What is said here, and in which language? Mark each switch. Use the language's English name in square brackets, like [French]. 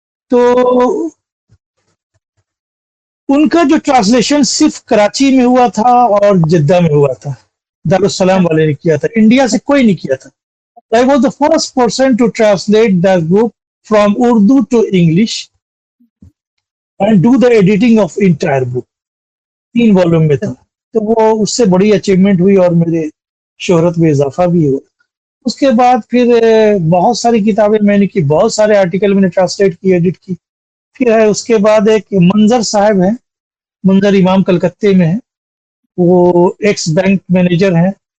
[Urdu] تو ان کا جو ٹرانسلیشن صرف کراچی میں ہوا تھا اور جدہ میں ہوا تھا, دارالسلام والے نے کیا تھا, انڈیا سے کوئی نہیں کیا تھا. [English] I was the first person to translate that book from Urdu to English and do the editing of entire book. [Urdu] 3 volume میں تھا. تو وہ اس سے بڑی اچیومنٹ ہوئی اور میرے شہرت میں اضافہ بھی ہوا. اس کے بعد پھر بہت ساری کتابیں میں نے کی, بہت سارے آرٹیکل میں نے ٹرانسلیٹ کی, ایڈٹ کی. پھر ہے اس کے بعد ایک منظر صاحب ہیں, منظر امام کلکتے میں ہیں, وہ ایکس بینک مینیجر ہیں.